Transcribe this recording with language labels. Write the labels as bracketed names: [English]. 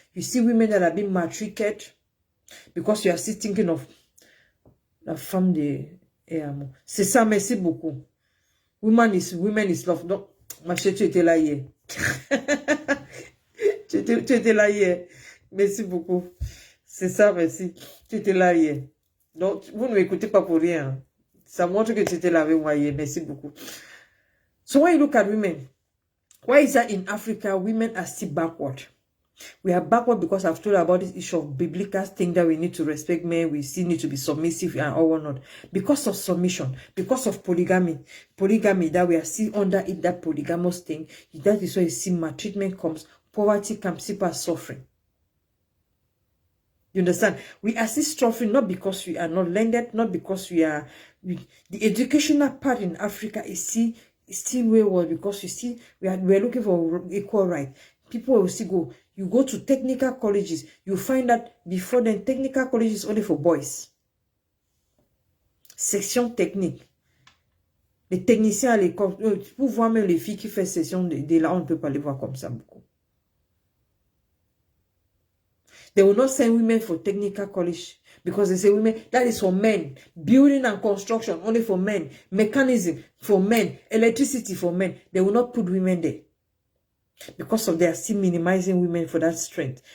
[English] You see women that are being maltreated because you are still thinking of [French] la femme de amour. C'est ça, merci beaucoup. [English] Women is love. [French] Donc, ma chérie, tu étais là hier. tu étais là hier. Merci beaucoup. C'est ça, merci. Tu étais là hier. Donc, vous ne m'écoutez pas pour rien. Ça montre que tu étais là avec moi hier. Merci beaucoup. [English] So when you look at women, why is that in Africa, women are still backward? We are backward because I've told you about this issue of biblical thing that we need to respect men. We still need to be submissive and all whatnot. Because of submission, because of polygamy, that we are still under it, that polygamous thing. That is why you see maltreatment comes, poverty comes, people are suffering. You understand? We are still suffering not because we are not learned, not because the educational part in Africa is still wayward because we are looking for equal right. People will still go, You go to technical colleges, you find that before then, technical colleges is only for boys. [French] Section technique. Les techniciens à l'école, pour voir même les filles qui font section de là, on ne peut pas les voir comme ça beaucoup. [English] They will not send women for technical college because they say women, that is for men. Building and construction, only for men. Mechanism, for men. Electricity, for men. They will not put women there. Because of they are still minimizing women for that strength.